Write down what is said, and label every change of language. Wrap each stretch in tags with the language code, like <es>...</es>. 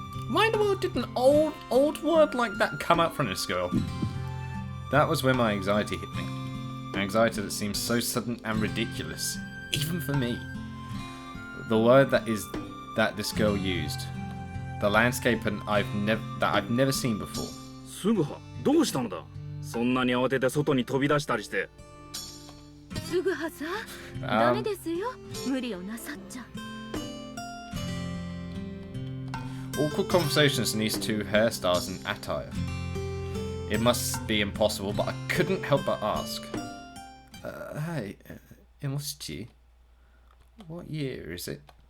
<en>Why in the world did an old word like that come out from this girl? That was when my anxiety hit me. Anxiety that seems so sudden and ridiculous, even for me. The word that this girl used. The landscape that I've never seen before.</en> <ja>すぐはどうしたのだそんなに慌てて外に飛び出したりしてすぐはさダメですよ無理をなさっちゃ</ja> <en>Awkward conversations in these two hairstyles and attire. It must be impossible, but I couldn't help but ask. Hey, Emoshichi, what year is it?</en>